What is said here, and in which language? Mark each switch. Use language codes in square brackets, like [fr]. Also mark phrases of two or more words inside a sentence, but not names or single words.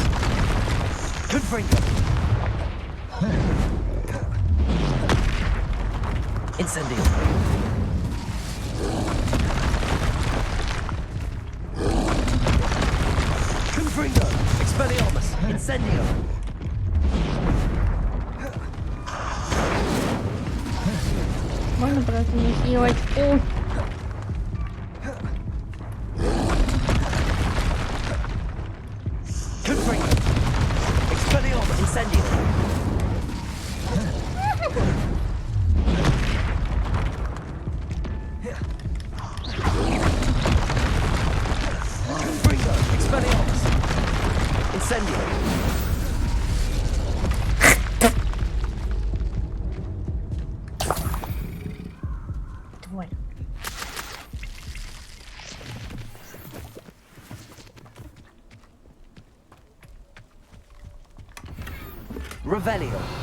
[la] Confringo. Incendio. Confringo. Expelliarmus. Incendio. [ru] Можно просто не хилать. [la] Confringo. Expelliarmus. Incendio. Confringo. Expelliarmus. Incendio. [ru] Тварь. [la] Revelio.